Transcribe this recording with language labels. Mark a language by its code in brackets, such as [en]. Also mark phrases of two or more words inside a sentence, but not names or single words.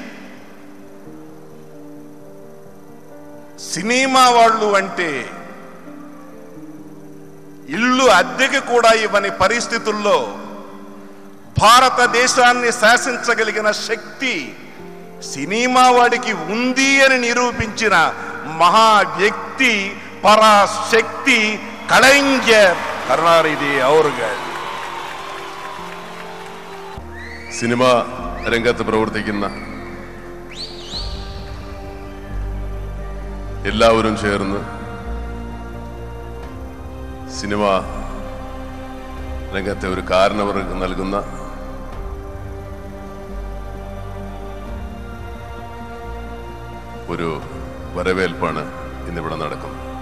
[te] సినిమా వాళ్ళు అంటే ఇల్లు అద్దెకి కూడా ఇవ్వని పరిస్థితుల్లో భారతదేశాన్ని శాసించగలిగిన శక్తి సినిమా వాడికి ఉంది అని నిరూపించిన మహా వ్యక్తి, పరాశక్తి కళైంజర్ కరుణానిధి അവர்கள். [ml] സിനിമ രംഗത്ത് പ്രവർത്തിക്കുന്ന എല്ലാവരും ചേർന്ന് സിനിമ രംഗത്തെ ഒരു കാരണവർക്ക് നൽകുന്ന ഒരു വരവേൽപ്പാണ് ഇന്നിവിടെ നടക്കുന്നത്.